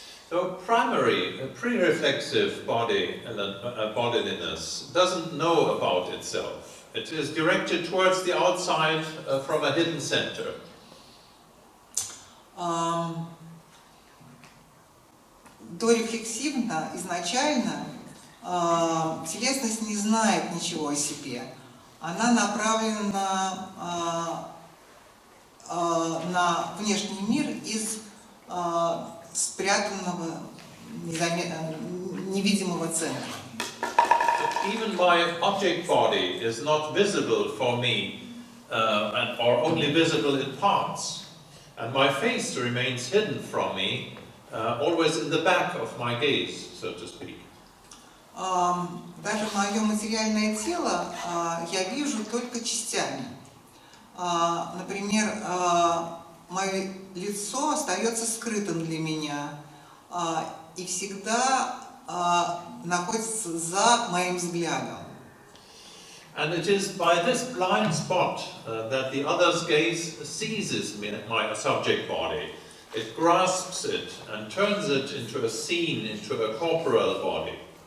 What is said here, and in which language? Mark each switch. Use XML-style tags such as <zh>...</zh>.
<en>So primary, pre-reflexive bodiness doesn't know about itself. It is directed towards the outside from a hidden center.</en> <ru>Дорефлексивно, изначально, телесность не знает ничего о себе. Она направлена на внешний мир из спрятанного, невидимого центра.</ru> <en>Even my object body is not visible for me, or only visible in parts. And my face remains hidden from me, always in the back of my gaze, so to speak.</en> <ru>Даже мое материальное тело я вижу только частями. Например, мое лицо остается скрытым для меня и всегда находится за моим взглядом.</ru> <en>And it is by this blind spot that the other's gaze seizes my subject body. It grasps it and turns it into a scene, into a corporal body.</en>